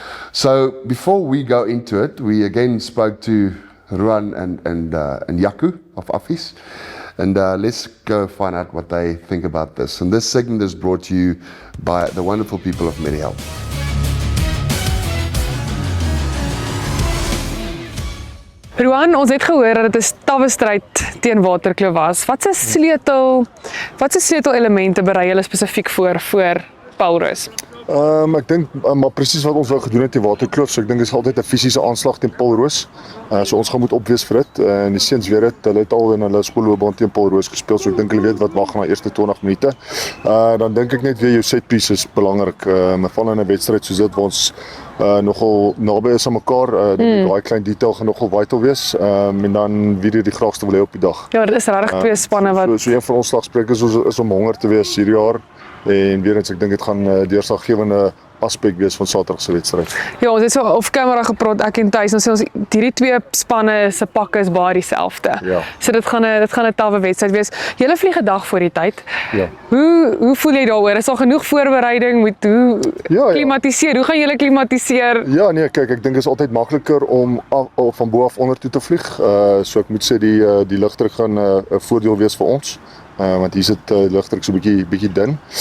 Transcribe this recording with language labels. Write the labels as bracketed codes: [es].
[en] So before we go into it, we again spoke to Ruan and Jaco of Office, and let's go find out what they think about this. And this segment is brought to you by the wonderful people of MediHealth. [af] Ruan, ons het gehoor dat dit 'n stawwe stryd teen Waterkloof was. Wat se sleutelelemente berei julle spesifiek voor Paul Roos? Ek dink maar presies wat ons wou gedoen het teen Waterkloof. So ek dink dit is altyd 'n fisiese aanslag teen Paul Roos. So ons gaan moet opwees vir dit. En die seuns weet dit. Hulle het al in hulle skoolloopbaan teen Paul Roos gespeel. So ek dink hulle weet wat wag na eerste 20 minute. Dan dink ek net weer jou set piece is belangrik. Veral in 'n wedstryd soos dit waar ons nogal naby is aan mekaar. Daai klein detail gaan nogal vital wees. En dan wie die graagste wil hê op die dag. Ja, dit is regtig twee spanne wat so een van ons slagsprekers is om honger te wees hierdie jaar. En weer eens, ek dink dit gaan deurslaggewende aspek wees van Saterdag se wedstryd. Ja, ons het so op kamera gepraat, ek en Thys, ons sê ons hierdie twee spanne se pakke is baie dieselfde. Ja. So dit gaan 'n tawwe wedstryd wees. Julle vlieg 'n dag voor die tyd. Ja. Hoe voel jy daaroor? Is daar genoeg voorbereiding? Klimatiseer? Hoe gaan julle klimatiseer? Ja, nee, kyk, ek dink dit is altyd makliker om van bo af onder toe te vlieg. So ek moet sê die lugdruk gaan 'n voordeel wees vir ons. Want hier sit lugdruk so 'n bietjie dun.